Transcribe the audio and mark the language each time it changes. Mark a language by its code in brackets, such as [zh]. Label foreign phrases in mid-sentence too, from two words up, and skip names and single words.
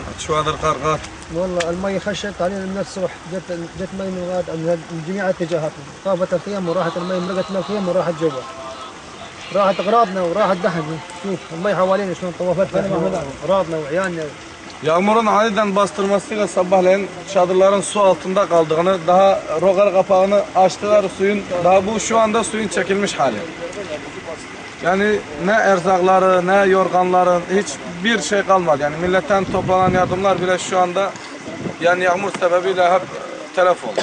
[ar] شو هذا القرقات؟ والله المي خشت علينا من الصبح، جت مي من الغاد من جميع الاتجاهات، طافت الخيام وراحت المي مرقت من الخيام وراحت جوا، راحت اغراضنا وراحت دحن. شوف المي حوالينا شلون طوفت اغراضنا وعيالنا. [tr] Yağmurun aniden bastırmasıyla sabahleyin çadırların su altında kaldığını, daha rogar kapağını açtılar suyun, daha bu şu anda suyun çekilmiş hali. Yani ne erzakları, ne yorganların, hiçbir şey kalmadı. Yani milletten toplanan yardımlar bile şu anda yani yağmur sebebiyle hep telef oldu.